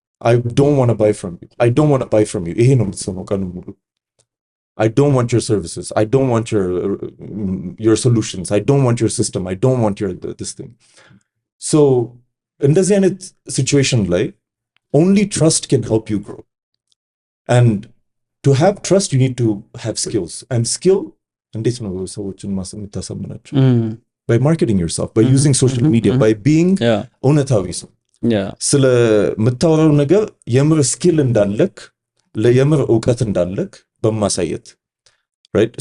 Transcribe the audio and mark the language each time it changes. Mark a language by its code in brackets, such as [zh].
[en] I don't want to buy from you. I don't want to buy from you. [am] ይሄ ነው የምትሰማው ቀኑ ሙሉ። [en] I don't want your services. I don't want your solutions. I don't want your system. I don't want your this thing. So [am] እንደዚህ አይነት [en] situation [am] ላይ [en] only trust can help you grow. And to have trust, you need to have skills. And skill, [am] እንዴት ነው ሰዎችን የምታሳምናቸው? [en] By marketing yourself, by using social media, by being [am] እውነታዊ ሰው። ስለ የምታወራው ነገር የምር ስኪል እንዳለክ የምር እውቀት እንዳለክ በማሳየት [en] right.